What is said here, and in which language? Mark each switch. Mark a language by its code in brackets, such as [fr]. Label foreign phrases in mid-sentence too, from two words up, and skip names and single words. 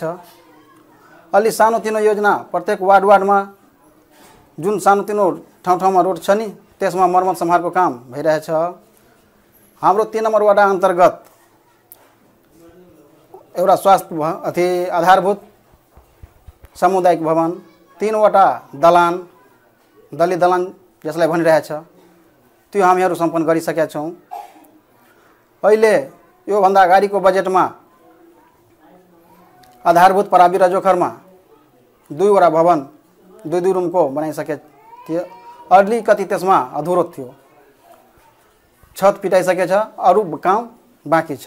[ne] अलि सानोतिनो योजना प्रत्येक वार्डमा जुन सानोतिनो ठाउँमा रोड छ नि, त्यसमा मर्मत सम्हारको काम भइरहेछ। हाम्रो 3 नम्बर वडा अन्तर्गत एउटा स्वास्थ्य आधारभूत सामुदायिक भवन, 3 वटा दलान, दलित दलान जसलाई भनिरहेछ, त्यो हामीहरू सम्पन्न गरिसकेका छौँ। अहिले योभन्दा अगाडिको बजेटमा आधारभूत पराबी रजोखरमा 2 वटा भवन 2 रुमको बनाइसके थिए। अलिकति त्यसमा अधुरो थियो, छत पिटाइसकेछ, अरू काम बाँकी छ।